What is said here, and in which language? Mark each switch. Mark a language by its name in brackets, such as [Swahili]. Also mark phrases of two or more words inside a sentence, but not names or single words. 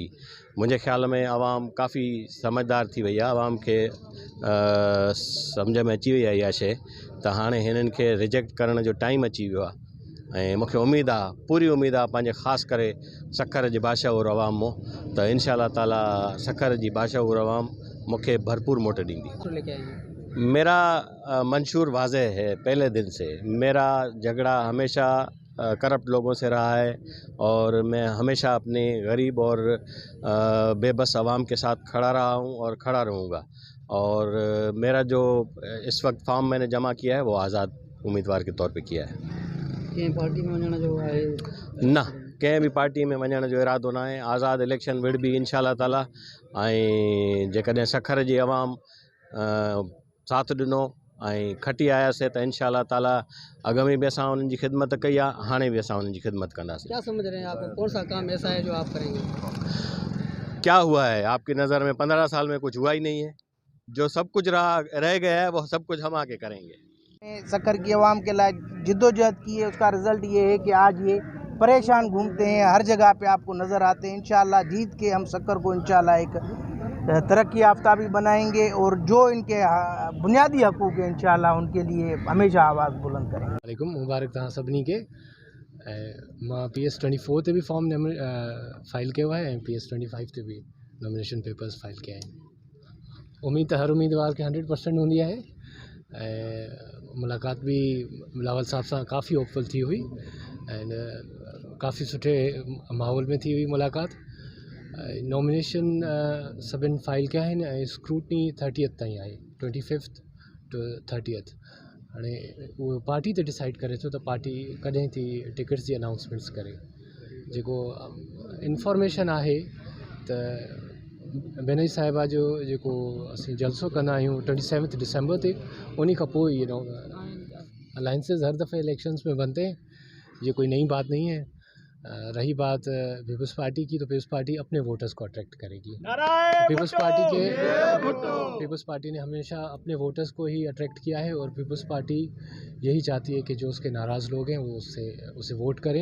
[Sindhi] मुंहिंजे ख़्याल में आवाम काफ़ी समझदार थी वई आहे, आवाम खे सम्झ में अची वई आहे इहा शइ त हाणे हिननि खे रिजेक्ट करण जो टाइम अची वियो आहे। ऐं मूंखे उमेदु आहे, पूरी उमेदु आहे पंहिंजे ख़ासि करे सखर जे बाशाऊर अवाम मां त [Arabic] इंशाअल्लाह ताला [Sindhi] सखर जी बाशाऊर अवाम मूंखे भरपूर मोट ॾींदी। [Urdu] میرا منشور واضح ہے پہلے دن سے، میرا جھگڑا ہمیشہ کرپٹ لوگوں سے رہا ہے اور میں ہمیشہ اپنے غریب اور بے بس عوام کے ساتھ کھڑا رہا ہوں اور کھڑا رہوں گا. اور میرا جو اس وقت فارم میں نے جمع کیا ہے وہ آزاد امیدوار کے طور پہ کیا ہے. [Sindhi] कंहिं पार्टी में वञण जो आहे न, कंहिं बि पार्टी में वञण जो इरादो न आहे। आज़ाद इलेक्शन विढ़बी [Arabic] इंशाअल्लाह ताला। [Sindhi] ऐं जेकॾहिं सखर जी आवाम साथ ॾिनो ऐं खटी आयासीं त [Arabic] इंशाअल्लाह ताला [Sindhi] अॻ में बि असां उन्हनि जी ख़िदमत कई आहे, हाणे बि असां उन्हनि जी ख़िदमत कंदासीं। [Urdu] کیا سمجھ رہے ہیں آپ، کون سا کام ایسا ہے جو آپ کریں گے? کیا ہوا ہے آپ کی نظر میں؟ 15 سال میں کچھ ہوا ہی نہیں ہے. جو سب کچھ رہ گیا ہے وہ سب کچھ ہم آ کے کریں گے. سکھر کی عوام کے لیے جدوجہد کی ہے، اس کا رزلٹ یہ ہے کہ آج یہ پریشان گھومتے ہیں، ہر جگہ پہ آپ کو نظر آتے ہیں. انشاءاللہ جیت کے ہم سکھر کو انشاءاللہ ایک ترقی یافتہ بھی بنائیں گے اور جو ان کے بنیادی حقوق ہیں انشاءاللہ ان کے لیے ہمیشہ آواز بلند کریں گے. [Sindhi] वालेकुम, मुबारक तव्हां सभिनी खे। मां PS24 ते [Urdu] بھی فارم فائل کیا ہے [Sindhi] ऐं PS25 ते भी [English] nomination papers [Sindhi] फाइल किया आहिनि। उम्मीद हर उम्मीदवार के 100% हूंदी आहे। मुलाक़ात भी बिलावल साहब सां काफ़ी होपफुल थी हुई एंड काफ़ी सुठे माहौल में थी हुई मुलाक़ात। नॉमिनेशन सभिनि फाइल किया आहिनि ऐं स्क्रूटनी 30th ताईं आहे, [English] 25th to 30th। [Sindhi] हाणे उहो पार्टी ते डिसाइड करे थो त पार्टी कॾहिं थी टिकट्स जी अनाउंसमेंट्स करे। जेको इंफॉर्मेशन आहे त बेनई साहिबा जो जेको असीं जलसो कंदा आहियूं 27 दिसंबर ते, उन खां पोइ [Urdu] الائنسز ہر دفعے الیکشنز میں بنتے ہیں، یہ کوئی نئی بات نہیں ہے. رہی بات پیپلز پارٹی کی، تو پیپلز پارٹی اپنے ووٹرز کو اٹریکٹ کرے گی. پیپلز پارٹی نے ہمیشہ اپنے ووٹرز کو ہی اٹریکٹ کیا ہے اور پیپلز پارٹی یہی چاہتی ہے کہ جو اس کے ناراض لوگ ہیں وہ اسے ووٹ کریں.